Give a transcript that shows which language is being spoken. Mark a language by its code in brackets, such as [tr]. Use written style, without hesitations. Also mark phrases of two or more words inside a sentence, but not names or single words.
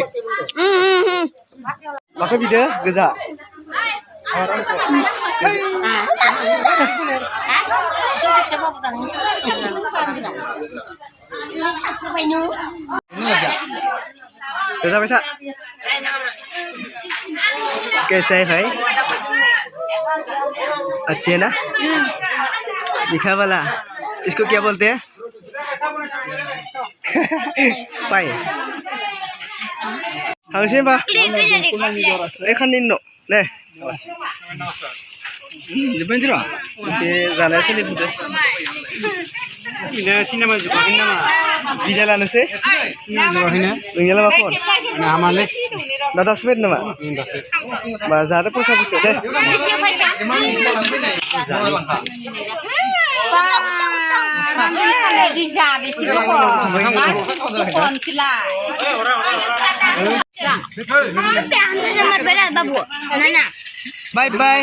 [trp] Maka bida geza. Geza beta. [hi] कैसा है भाई? अच्छे है ना? मीठा वाला इसको क्या बोलते हैं? [trp] पाई हांगसिन बा एखान निन्नो ने जबेंजरा के जानाय सोलि बुदो इना सिनेमा जुबाखै नामा बिदा लानोसै नोंनियालाय मा खबर नामालै दा 10 मिनिट नामा बा जारे फैसा फैखो दे [en] Bye bye.